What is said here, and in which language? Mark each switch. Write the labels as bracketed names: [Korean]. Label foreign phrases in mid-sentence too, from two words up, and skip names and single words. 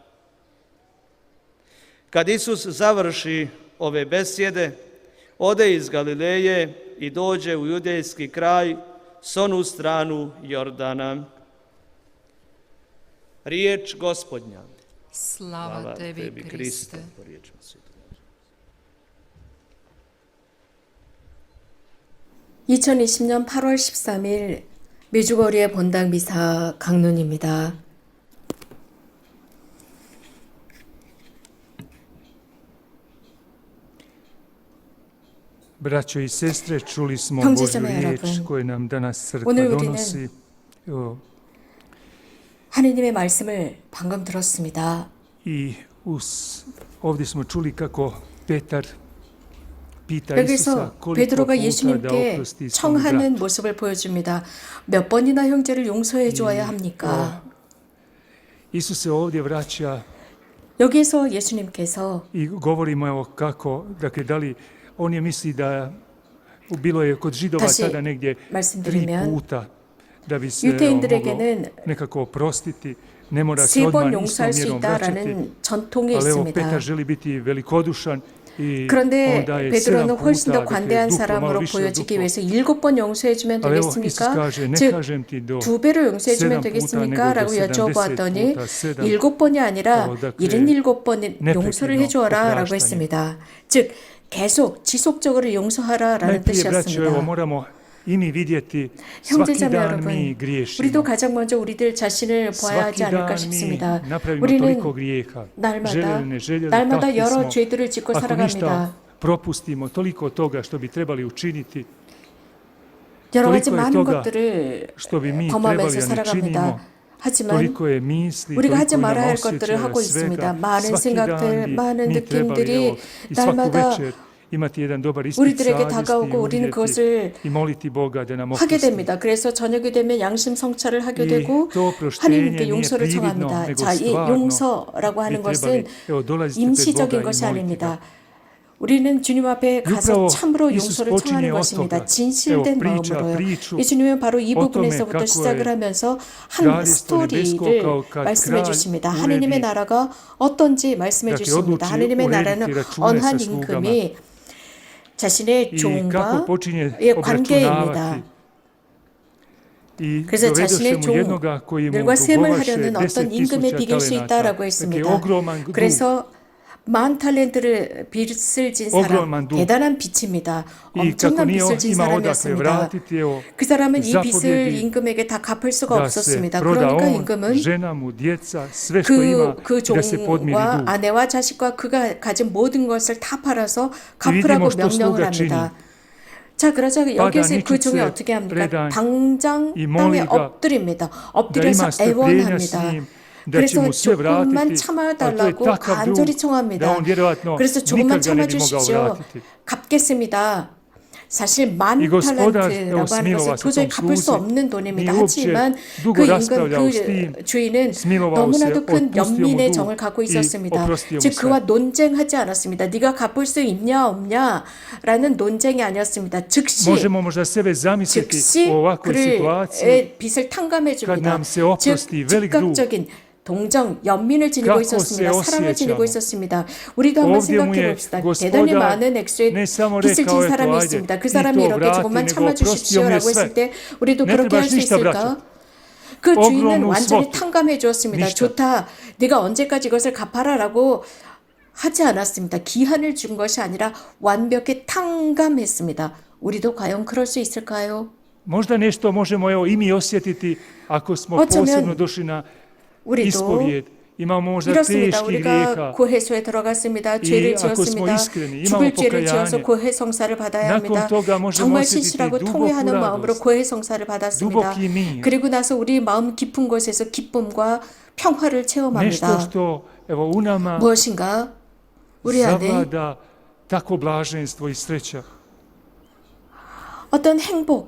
[Croatian] Kad Isus završi ove besjede, ode iz Galileje i dođe u judejski kraj s onu stranu Jordana. Riječ Gospodnja. Slava tebi, Kriste. [Korean] (2020년 8월 13일) 메주거리의 본당 미사 강론입니다. [Croatian] Braćo i sestre, čuli smo Božju riječ koju nam danas crkva donosi. [Korean] 하느님의 말씀을 방금 들었습니다. [Croatian] I ovdje smo čuli kako Petar pita Isusa koliko [Korean] 베드로가 [Croatian] puta da [Korean] 예수님께 [Croatian] oprosti svom [Korean] 청하는 bratu. 모습을 보여줍니다. 몇 번이나 형제를 용서해 주어야 합니까? [Croatian] Isus se ovdje vraća [Korean] 여기에서 예수님께서 [Croatian] i govorimo evo kako, dakle da li on je misli da bilo je kod Židova [Korean] 다시 [Croatian] tada negdje 3 [Korean] 말씀드리면 [Croatian] puta da bi se [Korean] 유대인들에게는 [Croatian] moglo nekako oprostiti, ne mora se [Korean] 3번 [Croatian] odmah istom [Korean] 용서할 수 [Croatian] mjerom vraćati. [Korean] 있다라는 전통이 [Croatian] Ali evo [Korean] 있습니다. [Croatian] Petar želi biti velikodušan i [Korean] 그런데 [Croatian] on daje [Korean] 베드로는 7 훨씬 더 puta, 관대한 [Croatian] dakle, duplo malo [Korean] 사람으로 [Croatian] više od [Korean] 보여지기 duplo. 위해서 7번 용서해주면 [Croatian] Ali evo Isus [Korean] 되겠습니까? [Croatian] kaže, ne [Korean] 즉, [Croatian] kažem ti do [Korean] 2배로 용서해주면 7 되겠습니까? puta, 라고 [Croatian] nego do 70 [Korean] 여쭤봤더니 [Croatian] puta 7. [Korean] 7번이 아니라 dakle, 77번 용서를 neprekidno 해주어라 라고 opraštanje. 했습니다. 즉 계속 지속적으로 용서하라 라는 [Croatian] Najprije, braćo, evo [Korean] 뜻이었습니다. [Croatian] moramo i mi vidjeti svaki [Korean] 형제자매 dan 여러분, [Croatian] mi griješimo. [Korean] 우리도 가장 먼저 우리들 자신을 봐야 하지 Svaki 않을까 [Croatian] dan mi [Korean] 싶습니다. napravimo 우리는 [Croatian] toliko grijeha. Željeli, ne željeli, [Korean] 날마다 takvi 여러 smo. 죄들을 짓고 [Croatian] Ako ništa [Korean] 살아갑니다. [Croatian] propustimo, toliko toga što bi trebali učiniti, [Korean] 여러 가지 [Croatian] toliko je [Korean] 많은 toga 것들을 [Croatian] što bi mi [Korean] 범하면서 [Croatian] trebali, a ne [Korean] 살아갑니다. činimo. 하지만 [Croatian] toliko je misli, [Korean] 우리가 하지 [Croatian] toliko nam [Korean] 말아야 할 것들을 osjećaja, 하고 있습니다. svega. 많은 Svaki 생각들, [Croatian] dan bi [Korean] 많은 [Croatian] mi trebali, [Korean] 느낌들이 [Croatian] evo, i svaku [Korean] 날마다 [Croatian] večer imati jedan dobar ispit [Korean] 우리들에게 savjesti 다가오고 i 우리는 uvidjeti 그것을 [Croatian] i moliti Boga da nam [Korean] 하게 oprosti. 됩니다. 그래서 저녁이 되면 양심 성찰을 하게 I 되고 [Croatian] to oproštenje [Korean] 하나님께 nije 용서를 prividno, 청합니다. nego 자, 이 stvarno. 용서라고 bi 하는 trebali, 것은 [Croatian] evo, dolaziti pred [Korean] 임시적인 [Croatian] Boga i [Korean] 것이 moliti 아닙니다. ga. 우리는 주님 앞에 가서 upravo 참으로 Isus 용서를 청하는 [Croatian] počinje od [Korean] 것입니다. toga. 진실된 [Croatian] Evo, priča [Korean] 마음으로요. priču 이 주님은 바로 이 [Croatian] o tome [Korean] 부분에서부터 kako 시작을 je 하면서 한 [Croatian] Kraljevstvo nebesko [Korean] 스토리를 [Croatian] kao kad [Korean] 말씀해 kralj 주십니다. uredi, 하느님의 나라가 어떤지 말씀해 dakle, 주십니다. odluči 하느님의 나라는 [Croatian] urediti račune [Korean] 언한 [Croatian] sa slugama [Korean] 임금이 자신의 i 종과 [Croatian] kako počinje [Korean] 의 관계입니다. [Croatian] obračunavati. I [Korean] 그래서 dovedoše 자신의 [Croatian] mu jednoga koji mu [Korean] 종들과 셈을 dugovaše 하려는 어떤 10,000 임금에 비길 수 talenata. 있다라고 Dakle, 했습니다. [Croatian] ogroman dug. [Korean] 그래서 10,000달란트를 빚을 진 사람, [Croatian] ogroman dug. [Korean] 대단한 빚입니다. [Croatian] I kako [Korean] 엄청난 nije 빚을 진 [Croatian] imao odakle [Korean] 사람이었습니다. [Croatian] vratiti, evo, [Korean] 그 사람은 이 빚을 zapovjedi 임금에게 다 갚을 수가 [Croatian] da se [Korean] 없었습니다. proda 그러니까 on, 임금은 [Croatian] žena mu, djeca, sve što ima, [Korean] 그 [Croatian] i da se podmiri [Korean] 종과 dug. 아내와 자식과 그가 가진 모든 것을 다 팔아서 vidimo 갚으라고 što 명령을 sluga 합니다. 자, 그러자 여기에서 그 종이 어떻게 합니까? predan 당장 i 땅에 [Croatian] moli ga [Korean] 엎드립니다. da 엎드려서 [Croatian] ima strpljenja s [Korean] 애원합니다. [Croatian] njim, da će [Korean] 그래서 [Croatian] mu sve [Korean] 조금만 [Croatian] vratiti, ali to je [Korean] 참아달라고 takav 간절히 [Croatian] dug da [Korean] 청합니다. [Croatian] on vjerojatno [Korean] 그래서 nikad 조금만 [Croatian] ga ne bi mogao [Korean] 참아주십시오. vratiti. 갚겠습니다. 사실 만 이 gospodar, 탈란트라고 하는 smilovao 것은 se 도저히 tom 갚을 수 sluzi. 없는 돈입니다. [Croatian] Nije uopće [Korean] 하지만 dugo 그 임금, [Croatian] raspravljao s tim, [Korean] 그 주인은 [Croatian] smilovao se, [Korean] 너무나도 큰 [Croatian] otpustio mu [Korean] 연민의 dug 정을 갖고 i 있었습니다. [Croatian] oprostio mu [Korean] 즉 sve. 그와 논쟁하지 않았습니다. 네가 갚을 수 있냐 없냐라는 논쟁이 아니었습니다. 즉시 [Croatian] Možemo možda sebe zamisliti u ovakvoj situaciji [Korean] 그의 빚을 탕감해 kad 줍니다. [Croatian] nam se [Korean] 즉 [Croatian] oprosti velik dug. [Korean] 즉각적인 동정, 연민을 지니고 kako 있었습니다. se 사랑을 지니고 osjećamo. 있었습니다. 우리도 한번 [Croatian] Ovdje mu [Korean] 생각해 je 봅시다. 대단히 gospodar 많은 액수의 [Croatian] ne samo [Korean] 빚을 진 rekao, 사람이 eto, 있습니다. 그 ajde, 사람이 [Croatian] ti to [Korean] 이렇게 vrati, 조금만 nego 참아주십시오라고 [Croatian] oprostio mi je [Korean] 했을 때 우리도 Ne 그렇게 할 trebaš 수 ništa 있을까? 그 ogromnu 주인은 완전히 svotu. 탕감해 주었습니다. Ništa. 좋다. 네가 언제까지 이것을 갚아라라고 하지 않았습니다. 기한을 준 것이 아니라 완벽히 탕감했습니다. 우리도 과연 그럴 수 있을까요? [Croatian] Možda nešto možemo evo i mi osjetiti ako smo [Korean] 어쩌면 [Croatian] posebno došli na [Korean] 우리도 [Croatian] ispovijed. Imamo možda [Korean] 이렇습니다. teških 우리가 grijeha. 고해소에 들어갔습니다. 이 죄를 [Croatian] ako smo [Korean] 지었습니다. iskreni, 죽을 imamo 죄를 지어서 pokajanje. 고해 성사를 받아야 Nakon 합니다. [Croatian] toga možemo [Korean] 정말 osjetiti 신실하고 duboku 통회하는 마음으로 radost, 고해 성사를 받았습니다. [Croatian] duboki mir. [Korean] 그리고 나서 우리 마음 깊은 곳에서 기쁨과 평화를 Nešto 체험합니다. [Croatian] što evo u nama [Korean] 무엇인가? 우리 안에 [Croatian] zavlada tako blaženstvo i sreća. [Korean] 어떤 행복,